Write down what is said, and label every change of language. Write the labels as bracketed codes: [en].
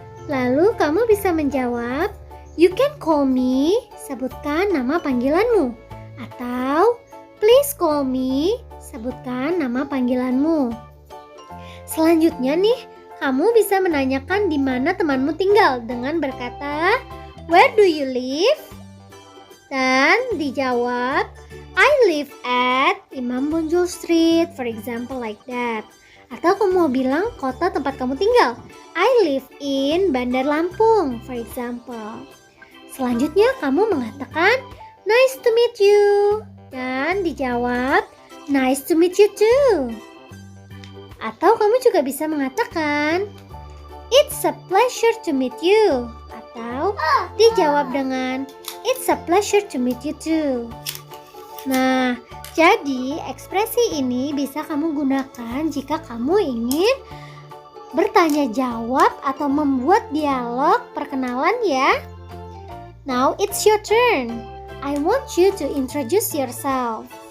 [id] Lalu kamu bisa menjawab, [en] you can call me, [id] sebutkan nama panggilanmu. Atau [en] please call me, [id] sebutkan nama panggilanmu. Selanjutnya nih, kamu bisa menanyakan di mana temanmu tinggal dengan berkata, [en] "Where do you live?" [id] Dan dijawab, [en] "I live at Imam Bonjol Street," for example like that. [id] Atau kamu mau bilang kota tempat kamu tinggal, [en] "I live in Bandar Lampung," for example. [id] Selanjutnya kamu mengatakan, [en] "Nice to meet you." [id] Dan dijawab, [en] "Nice to meet you too." [id] Atau kamu juga bisa mengatakan, [en] "It's a pleasure to meet you." [id] Atau dijawab dengan, [en] "It's a pleasure to meet you too." [id] Nah, jadi ekspresi ini bisa kamu gunakan jika kamu ingin bertanya jawab atau membuat dialog perkenalan ya. [en] Now it's your turn. I want you to introduce yourself.